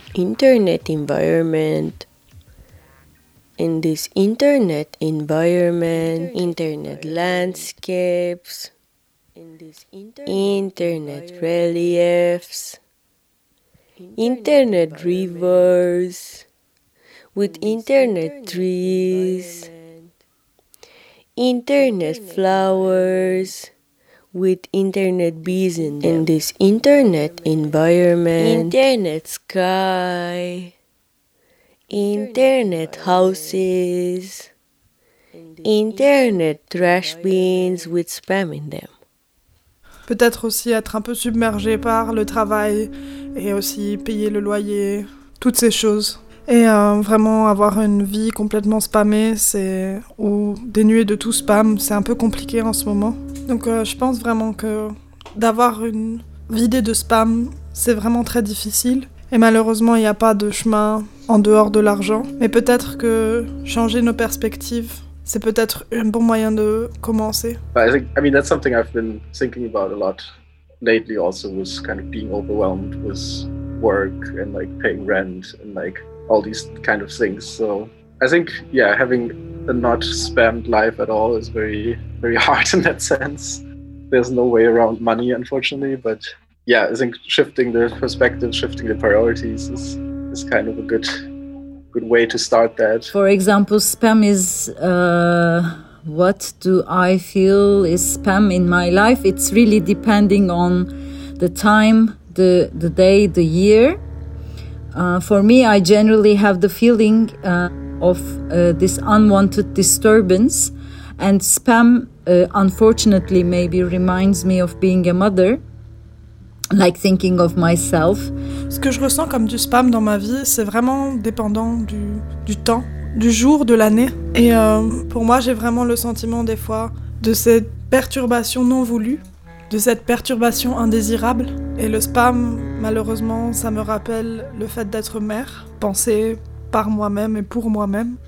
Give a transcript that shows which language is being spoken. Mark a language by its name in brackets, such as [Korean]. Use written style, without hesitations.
[English] Internet environment. In this internet environment, internet landscapes, in this internet reliefs, internet rivers, with internet trees, internet flowers, with internet bees in them. In this internet environment, internet sky, internet houses, internet trash bins with spam in them. [French] Peut-être aussi être un peu submergé par le travail et aussi payer le loyer, toutes ces choses. Et vraiment avoir une vie complètement spammée, c'est, ou dénuée de tout spam, c'est un peu compliqué en ce moment. Donc je pense vraiment que d'avoir une vidée de spam, c'est vraiment très difficile. Et malheureusement, il n'y a pas de chemin en dehors de l'argent. Mais peut-être que changer nos perspectives, c'est peut-être un bon moyen de commencer. [English] I mean, that's something I've been thinking about a lot lately also, was kind of being overwhelmed with work and like paying rent and like all these kind of things. So I think, yeah, having a not spammed life at all is very, very hard in that sense. There's no way around money, unfortunately, but yeah, I think shifting the perspective, shifting the priorities is kind of a good way to start that. For example, spam is, what do I feel is spam in my life? It's really depending on the time, the day, the year. For me, I generally have the feeling of this unwanted disturbance, and spam, unfortunately, maybe reminds me of being a mother, like thinking of myself. [French] Ce que je ressens comme du spam dans ma vie, c'est vraiment dépendant du temps, du jour, de l'année. Et pour moi, j'ai vraiment le sentiment des fois de cette perturbation non voulue, de cette perturbation indésirable. Et le spam, malheureusement, ça me rappelle le fait d'être mère, penser par moi-même et pour moi-même.